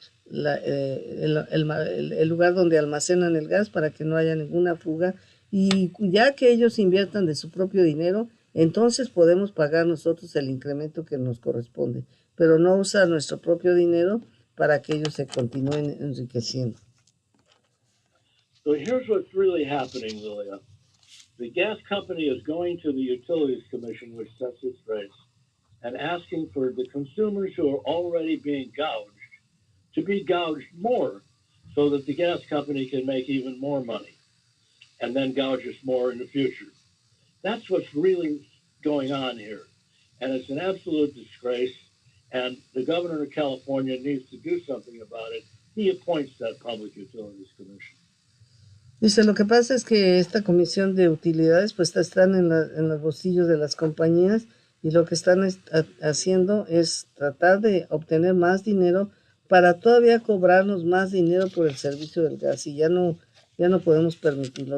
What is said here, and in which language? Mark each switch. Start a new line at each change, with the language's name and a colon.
Spanish: el lugar donde almacenan el gas para que no haya ninguna fuga, y ya que ellos inviertan de su propio dinero, entonces podemos pagar nosotros el incremento que nos corresponde, pero no usar nuestro propio dinero para que ellos se continúen enriqueciendo.
English: So here's what's really happening, Lilia. The gas company is going to the Utilities Commission, which sets its rates, and asking for the consumers who are already being gouged to be gouged more so that the gas company can make even more money and then gouge us more in the future. That's what's really going on here. And it's an absolute disgrace. And the governor of California needs to do something about it. He appoints that Public Utilities Commission.
Spanish: Dice, lo que pasa es que esta comisión de utilidades pues están en los bolsillos de las compañías, y lo que están haciendo es tratar de obtener más dinero para todavía cobrarnos más dinero por el servicio del gas, y ya no podemos permitirlo.